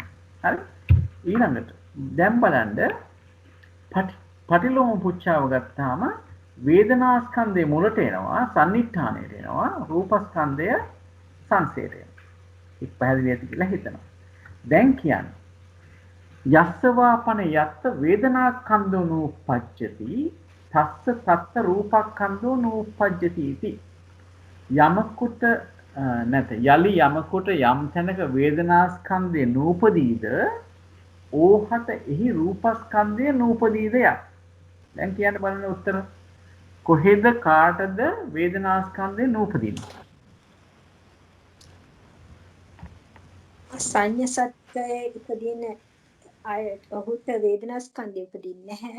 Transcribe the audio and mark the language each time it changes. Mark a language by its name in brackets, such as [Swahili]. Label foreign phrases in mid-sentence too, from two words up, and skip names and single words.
[Sinhala] හරි? ඊළඟට දැන් බලන්න පටිලෝම පුච්චාව ගත්තාම වේදනාස්කන්ධය මුලට එනවා, සම්නිට්ඨානයට එනවා, රූපස්කන්ධය සංසයට එනවා. ඒක පැහැදිලි ඇති කියලා හිතනවා. දැන් කියන්නේ [Pali] යස්සවාපන යත්ත වේදනාස්කන්ධෝ නූපජ්ජති තස්ස තත්ත රූපස්කන්ධෝ නූපජ්ජති [Sinhala] इति යමකුට නැත යලි යමකුට යම් තැනක වේදනාස්කන්ධය නූපදීද ඕහත එහි රූපස්කන්ධය නූපදීද යක්. දැන් කියන්න බලන්න උත්තර කොහෙද කාටද වේදනාස්කන්ධය නූපදින්නේ? අසඤ්ඤ සත්‍යයේ ඉපදින අය ඔහුට වේදනාස්කන්ධය උපදින්නේ නැහැ.